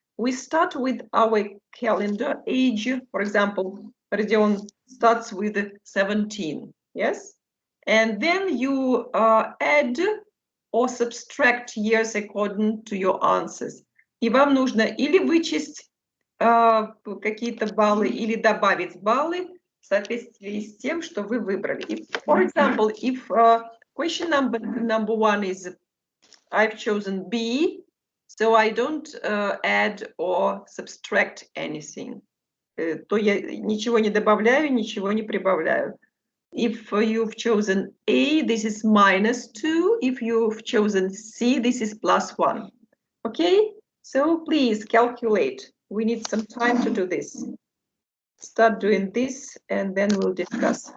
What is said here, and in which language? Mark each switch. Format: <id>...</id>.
<en>We start with our calendar age. For example, Родион starts with 17, yes? And then you add or subtract years according to your answers.</en> <ru>И вам нужно или вычесть какие-то баллы, или добавить баллы в соответствии с тем, что вы выбрали.</ru> <en>For example, if question number 1 is I've chosen B, so I don't add or subtract anything.</en> <ru>То я ничего не добавляю, ничего не прибавляю.</ru> <en>If you've chosen A, this is -2. If you've chosen C, this is +1. Okay? So please calculate. We need some time to do this. Start doing this and then we'll discuss.</en>